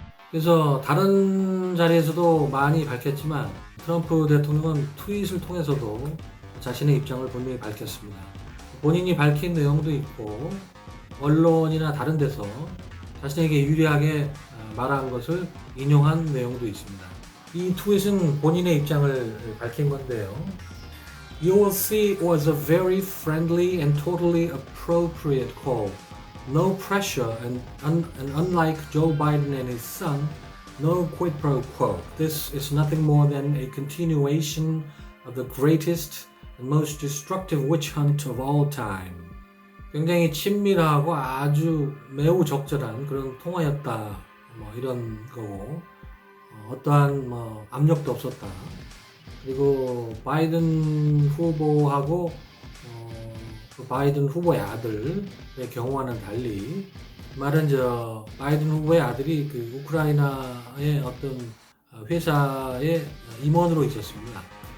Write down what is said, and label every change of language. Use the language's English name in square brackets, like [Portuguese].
[Korean] 그래서 다른 자리에서도 많이 밝혔지만 트럼프 대통령은 트윗을 통해서도 자신의 입장을 분명히 밝혔습니다. 본인이 밝힌 내용도 있고 언론이나 다른 데서 자신에게 유리하게 말한 것을 인용한 내용도 있습니다. 이 트윗은 본인의 입장을 밝힌 건데요. [English] You will see it was a very friendly and totally appropriate call. no pressure, and unlike Joe Biden and his son, no quid pro quo. This is nothing more than a continuation of the greatest and most destructive witch hunt of all time. [Korean] 굉장히 친밀하고 아주 매우 적절한 그런 통화였다. 뭐 이런 거고 어떠한 뭐 압력도 없었다. 그리고 바이든 후보하고 그 바이든 후보의 아들의 경우와는 달리 말은 바이든 후보의 아들이 그 우크라이나의 어떤 회사의 임원으로 있었습니다.